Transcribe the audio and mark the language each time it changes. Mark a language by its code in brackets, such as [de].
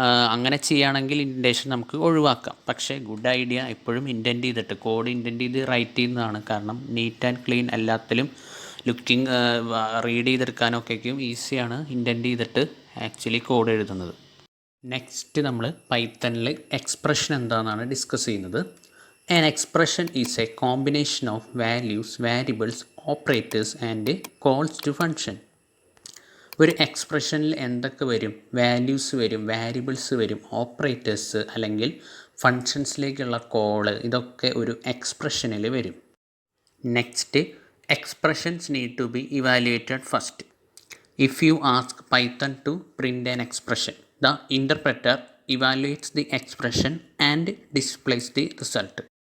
[ml] അങ്ങനെ ചെയ്യുകയാണെങ്കിൽ ഇൻഡൻറ്റേഷൻ നമുക്ക് ഒഴിവാക്കാം. പക്ഷേ ഗുഡ് ഐഡിയ എപ്പോഴും ഇൻഡൻറ്റ് ചെയ്തിട്ട് കോഡ് ഇൻഡൻറ്റ് ചെയ്ത് റൈറ്റ് ചെയ്യുന്നതാണ്. കാരണം [en] neat and clean [ml] എല്ലാത്തിലും ലുക്കിംഗ് റീഡ് ചെയ്തെടുക്കാനൊക്കെയും ഈസിയാണ് ഇൻഡൻറ്റ് ചെയ്തിട്ട് ആക്ച്വലി കോഡ് എഴുതുന്നത്. നെക്സ്റ്റ് നമ്മൾ പൈത്തണിൽ എക്സ്പ്രഷൻ എന്താണെന്നാണ് ഡിസ്കസ് ചെയ്യുന്നത്. [en] An expression is a combination of values, variables, operators and calls to function. [ml] ഒരു എക്സ്പ്രഷനിൽ എന്തൊക്കെ വരും? വാല്യൂസ് വരും, വാരിയബിൾസ് വരും, ഓപ്പറേറ്റേഴ്സ് അല്ലെങ്കിൽ ഫങ്ഷൻസിലേക്കുള്ള കോള്, ഇതൊക്കെ ഒരു എക്സ്പ്രഷനിൽ വരും. [en] Next, expressions need to be evaluated first. If you ask Python to print an expression, the interpreter evaluates the expression and displays the result.